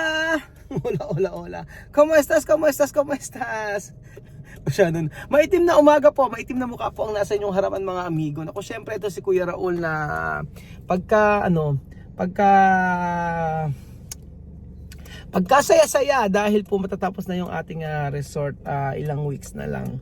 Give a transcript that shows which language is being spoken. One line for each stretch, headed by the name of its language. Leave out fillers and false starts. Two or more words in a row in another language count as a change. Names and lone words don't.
Spanish: Hola, hola, hola. ¿Cómo estás? ¿Cómo estás? ¿Cómo estás?
Filipino: Masyadong maitim na umaga po, maitim na mukha po ang nasa inyong harapan mga amigo. Naku, syempre ito si Kuya Raul na pagkasaya-saya dahil po matatapos na yung ating resort, ilang weeks na lang.